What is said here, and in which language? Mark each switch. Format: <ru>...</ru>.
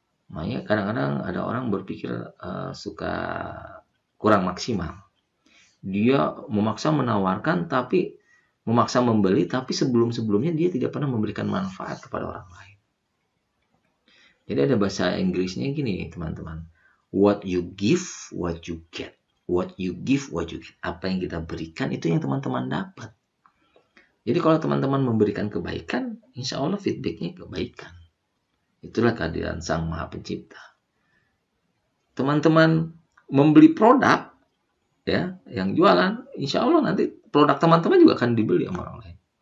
<id>Makanya kadang-kadang ada orang berpikir suka kurang maksimal. Dia memaksa menawarkan, tapi memaksa membeli, tapi sebelum-sebelumnya dia tidak pernah memberikan manfaat kepada orang lain. Jadi ada bahasa Inggrisnya gini, teman-teman.</id> <en>What you give, what you get. What you give, what you get.</en> <id>Apa yang kita berikan, itu yang teman-teman dapat. Jadi kalau teman-teman memberikan kebaikan, insya Allah feedbacknya kebaikan. Itulah kehadiran Sang Maha Pencipta. Teman-teman membeli produk, ya, yang jualan, insya Allah nanti produk teman-teman juga akan dibeli sama orang lain.</id>